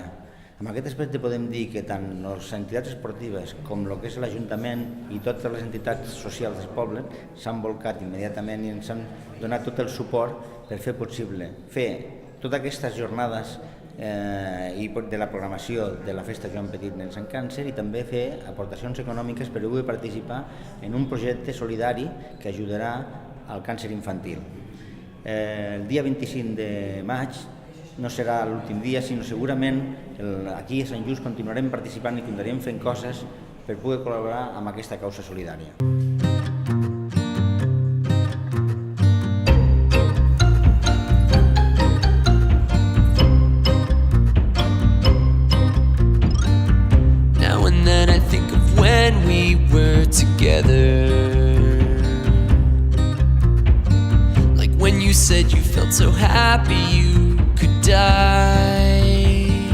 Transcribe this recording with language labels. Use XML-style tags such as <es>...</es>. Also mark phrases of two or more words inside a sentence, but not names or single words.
<ca>Amb aquest aspecte podem dir que tant les entitats esportives com el que és l'Ajuntament i totes les entitats socials del poble s'han volcat immediatament i ens han donat tot el suport per fer possible fer totes aquestes jornades de la programació de la Festa Joan Petit Nens amb Càncer i també fer aportacions econòmiques per poder participar en un projecte solidari que ajudarà al càncer infantil. El dia 25 de maig no serà l'últim dia, sinó segurament aquí a Sant Just continuarem participant i continuarem fent coses per poder col·laborar amb aquesta causa solidària.</ca> <en>Now and then I think of when we were together, like when you said you felt so happy you could die.</en>